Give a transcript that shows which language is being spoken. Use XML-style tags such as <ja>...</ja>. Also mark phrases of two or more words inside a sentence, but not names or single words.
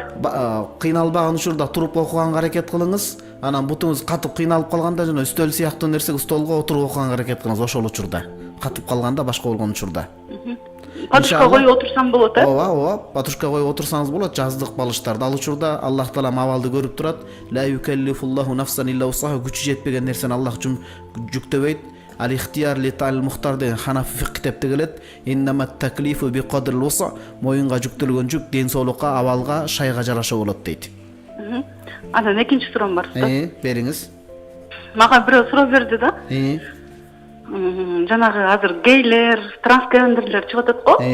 <ky>Кыйналбаган учурда туруп окуганга аракет кылыңыз. Анан бутуңуз катып кыйналып калганда жана стол сыяктуу нерсеге столго отуруп окуганга аракет кылыңыз ошол учурда. Катып калганда, башка болгон учурда. Подушка коюп отурсам болот, Ооба, подушка коюп отурсаңыз болот. Жаздык балыштарды ал учурда Аллах таала абалды көрүп турат.</ky> <ar>لا يكلف الله نفسا إلا وسعها,</ar> <ky>күчү жетпеген нерсени Аллах жүктөбөйт. Ал-ихтияр ли та'ал мухтар деген Ханафи фикх китепте келет.</ky> <ar>إنما التكليف بقدر الوسع,</ar> <ky>моюнга жүктөлгөн жүк ден соолукка, абалга, шайга жараша болот дейт. Анан экинчи суроом бар. Бериңиз. Мага бирөө суроо берди да. Жанагы азыр гейлер, трансгендерлер чыгып атат го.</ky>